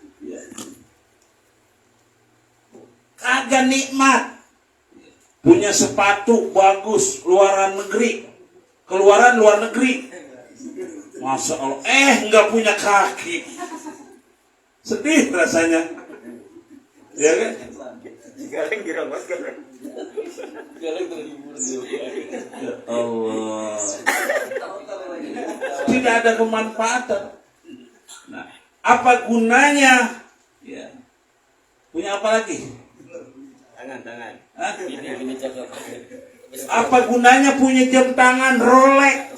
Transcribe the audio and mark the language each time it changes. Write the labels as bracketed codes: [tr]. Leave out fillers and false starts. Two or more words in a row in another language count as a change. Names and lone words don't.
[id] Kagak nikmat. Punya sepatu bagus, luaran negeri. Keluaran luar negeri. [ar] Masya Allah. [id] Nggak punya kaki. Sedih rasanya. Ya kan? Galeng dirongos galeng. Galeng terhibur. Ya Allah. Tidak ada kemanfaatan. Nah, apa gunanya? Ya. Punya apa lagi? Tangan. Hah? Ini cakep. Apa gunanya punya jam tangan Rolex?